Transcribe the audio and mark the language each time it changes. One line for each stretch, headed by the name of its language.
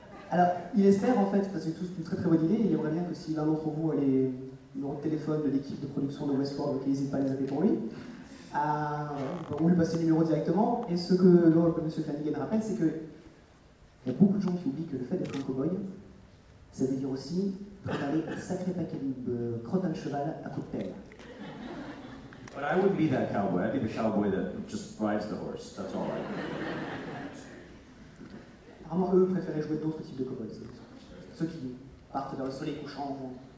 French: Alors, il espère en fait, parce que c'est une très très bonne idée, il aimerait bien que si l'un d'entre vous a les numéros de téléphone de l'équipe de production de Westworld, qu'il n'hésite pas à les appeler pour lui. on lui passait le numéro directement. Et ce que M. Flanagan rappelle, c'est qu'il y a beaucoup de gens qui oublient que le fait d'être un cow-boy, ça veut dire aussi préparer un sacré paquet de crottes à cheval à coup de pelle.
English: But I wouldn't be that cowboy. I'd be the cowboy that just rides the horse. That's all I do.
French: Apparemment, eux préféraient jouer d'autres types de cowboys. Ceux qui partent vers le soleil couchant en vent.